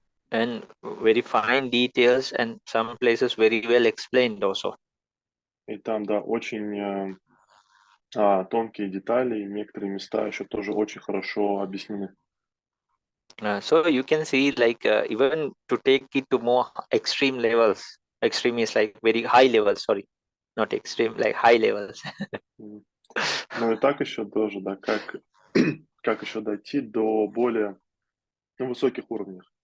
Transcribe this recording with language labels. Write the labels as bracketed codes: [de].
[en] And very fine details and some places very well explained also. [ru] И там, да, очень тонкие детали, и некоторые места еще тоже очень хорошо объяснены. [en] So you can see like even to take it to more extreme levels. Extreme is like very high levels, sorry, not extreme, like high levels. [ru] Ну и так еще тоже, да, как еще дойти до более высоких уровней.